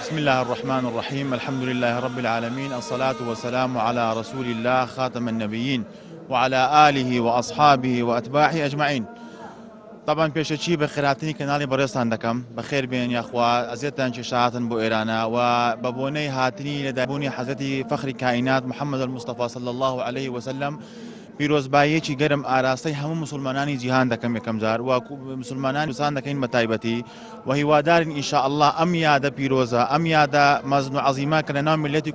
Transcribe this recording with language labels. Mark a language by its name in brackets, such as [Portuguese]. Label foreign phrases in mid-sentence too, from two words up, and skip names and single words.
[Arabic] الله الرحمن الرحيم. الحمد لله رب العالمين، الصلاة والسلام على رسول الله خاتم النبيين وعلى آله وأصحابه وأتباعه أجمعين. [Central Kurdish] طبعا پێشەچی بە خێراتنی کەناڵی بەڕێستان دەکەم. بەخێر بێن یاخوا ئەزیێتان کێشاتن بۆ ئێرانە و بە بۆنەی هاتنی لەدابوونی حەزرەتی فەخری کائینات محەممەد المستەفا [Arabic] صلی الله عليه وسلم [Central Kurdish] پیرۆزباییەکی گەرم ئاراستەی هەموو مسلمانانی جیهان دەکەم یەکەم جار و مسلمانان کوردستان دەکەین بە تایبەتی و هیوادارین [Arabic] ئینشاء الله [Central Kurdish] ئەم یادە پیرۆزە، ئەم یادە مەزن و عەزیمە کە لەناو میلەتی